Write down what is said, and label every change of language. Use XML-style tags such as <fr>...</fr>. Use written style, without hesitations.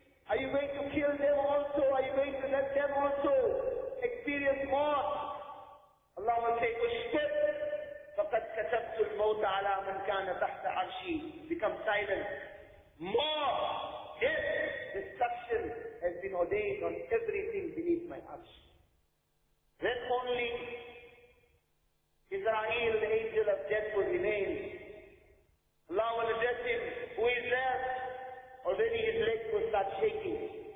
<en>Are you going to kill them also? Are you going to let them also experience mort? Allah will say,</en> <ar>Ushtib, فَقَدْ كَتَبْتُ الْمَوْتَ عَلَىٰ مَنْ كَانَ تَحْتَ عَرْشِي.</ar> <en>Become silent. Mort, death, destruction has been ordained on everything beneath my arsh. Then only Israel, the angel of death, will remain. Allah will address him, who is left? Already his legs will start shaking.</en>